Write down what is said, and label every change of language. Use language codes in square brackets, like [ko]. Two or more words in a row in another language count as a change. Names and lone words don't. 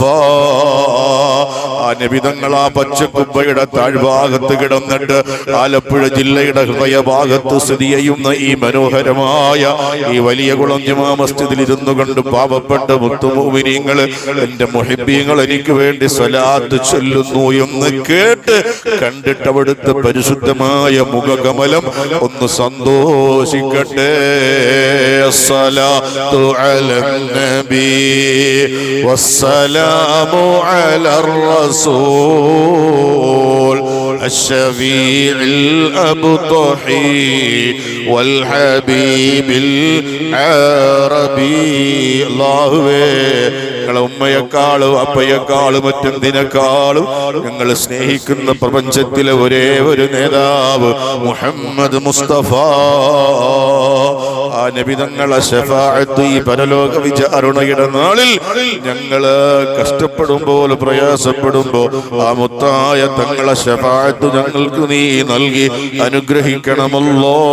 [ml] ആ നബി തങ്ങൾ ആ പച്ചക്കുബ്ബയുടെ താഴ്ഭാഗത്ത് കിടന്നിട്ട് ആലപ്പുഴ ജില്ലയുടെ ഹൃദയഭാഗത്ത് സ്ഥിതി ചെയ്യുന്ന ഈ മനോഹരമായ ഈ വലിയ കുളം ജുമാ മസ്ജിദിൽ ഇരുന്നു കൊണ്ട് പാവപ്പെട്ട മുത്തുമുഅ്മിനീങ്ങൾ, എന്റെ മുഹിബ്ബീങ്ങൾ എനിക്ക് വേണ്ടി സ്വലാത്ത് ചൊല്ലുന്നു എന്ന് കേട്ട് കണ്ടിട്ട് അവിടുത്തെ പരിശുദ്ധമായ മുഖകമലം ഒന്ന് സന്തോഷിക്കട്ടെ. [ar] الصلاة على النبي والسلام على الرسول الشفيع الأبطحي والحبيب العربي. [ml] അല്ലാഹുവേ, ഞങ്ങളെ ഉമ്മയെക്കാളും അപ്പയെക്കാളും മറ്റെന്തിനേക്കാളും ഞങ്ങൾ സ്നേഹിക്കുന്ന പ്രപഞ്ചത്തിലെ ഒരേ ഒരു നേതാവ് മുഹമ്മദ് മുസ്തഫ. ആ നബി തങ്ങളെ ശഫാഅത്ത് ഈ പരലോക വിചാരണയുടെ നാളിൽ ഞങ്ങള് കഷ്ടപ്പെടുമ്പോൾ, പ്രയാസപ്പെടുമ്പോൾ ആ മുത്തായ തങ്ങളെ ശഫാഅത്ത് ഞങ്ങൾക്ക് നീ നൽകി അനുഗ്രഹിക്കണമല്ലോ.